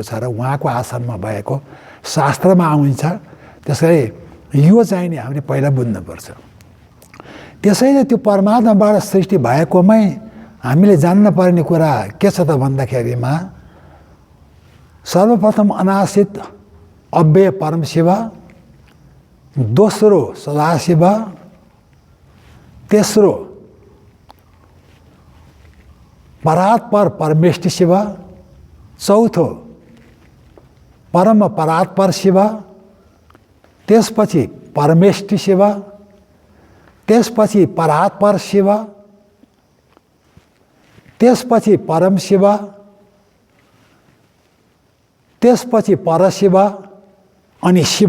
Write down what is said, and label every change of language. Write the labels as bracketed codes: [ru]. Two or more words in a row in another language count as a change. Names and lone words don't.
[ne] र उहाँको आसनमा भएको शास्त्रमा आउँछ। त्यसैले यो चाहिँ नि हामीले पहिला बुझ्नुपर्छ। त्यसैले त्यो परमात्माबाट सृष्टि भएकोमै हामीले जान्न पर्ने कुरा के छ त भन्दाखेरिमा सर्वप्रथम अनाश्रित अव्यय परमशिव, दोस्रो सदाशिव, तेस्रो परात्पर परमेष्टि शिव, चौथो परम परात्पर शिव, त्यसपछि परमेष्टि शिव, त्यसपछि परात्पर शिव, त्यसपछि परम शिव, त्यसपछि परशिव अनि शिव।